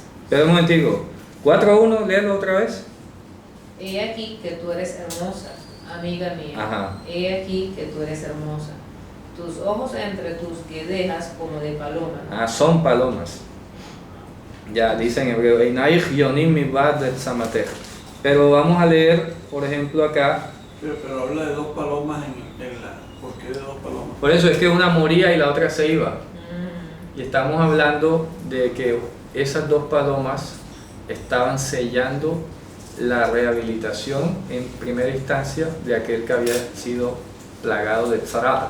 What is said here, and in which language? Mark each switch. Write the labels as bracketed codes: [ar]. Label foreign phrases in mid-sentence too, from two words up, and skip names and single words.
[es] Espera un momentico. 4.1, léalo otra vez. He aquí que tú eres hermosa, amiga mía. Ajá. He aquí que tú eres hermosa. Tus ojos entre tus guedejas como de paloma. Ah, son palomas. Ya dice en hebreo, [he] "עינייך יונים מבעד את צמתך". [es] Pero vamos a leer, por ejemplo, acá. Pero habla de dos palomas en la... ¿Por qué de dos palomas? Por eso es que una moría y la otra se iba. Y estamos hablando de que esas dos palomas estaban sellando la rehabilitación en primera instancia de aquel que había sido plagado de tzaraat.